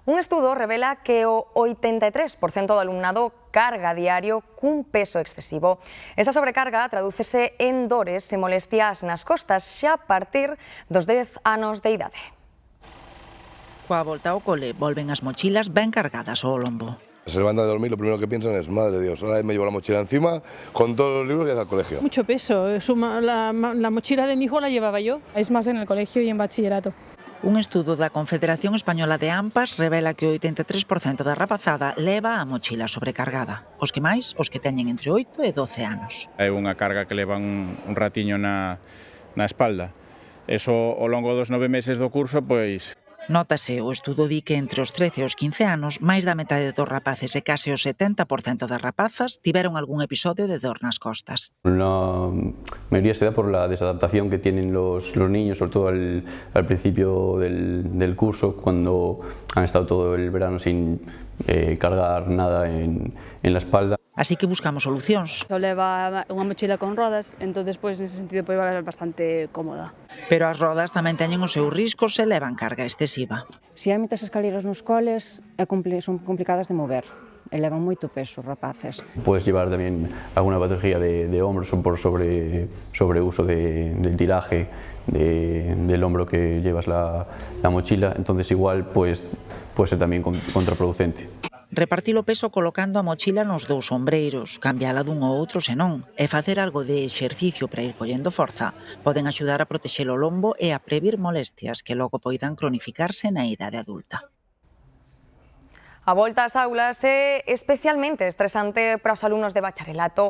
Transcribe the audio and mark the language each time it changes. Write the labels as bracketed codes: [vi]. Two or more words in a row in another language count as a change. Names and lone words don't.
[gl] Un estudo revela que o 83% do alumnado carga a diario cun peso excesivo. Esa sobrecarga tradúcese en dores e molestias nas costas xa a partir dos 10 anos de idade. Coa volta ao cole, volven as mochilas ben cargadas ao lombo. [es] Se levantan de dormir, lo primero que piensan es, madre de Dios, ahora me llevo la mochila encima con todos los libros que hace al colegio. Mucho peso, la mochila de mi hijo la llevaba yo. Es más en el colegio y en bachillerato. [gl] Un estudo da Confederación Española de AMPAs revela que o 83% da rapazada leva a mochila sobrecargada. Os que máis, os que teñen entre 8 e 12 anos. É unha carga que leva un ratiño na espalda. Eso, ao longo dos 9 meses do curso, pois... Nótase, o estudo di que entre os 13 e os 15 anos, máis da metade dos rapaces e case o 70% das rapazas tiveron algún episodio de dor nas costas. [es] La mayoría se da por la desadaptación que tienen los niños, sobre todo al principio del curso, cuando han estado todo el verano sin cargar nada en la espalda. [gl] Así que buscamos solucións. Eu leva unha mochila con rodas, entonces nese sentido vai ser bastante cómoda. Pero as rodas tamén teñen os seus riscos e levan carga excesiva. Se hai moitas escaleras nos coles, son complicadas de mover. Elevan moito peso, rapaces. [es] Puedes llevar también alguna patología de hombros por sobreuso del tiraje del hombro que llevas la mochila, entonces igual puede ser también contraproducente. [gl] Repartir o peso colocando a mochila nos dous ombreiros, cambiala dun ou outro senón, e facer algo de exercicio para ir collendo forza poden axudar a protexer o lombo e a previr molestias que logo poidan cronificarse na idade adulta. A volta ás aulas é especialmente estresante para os alumnos de bacharelato.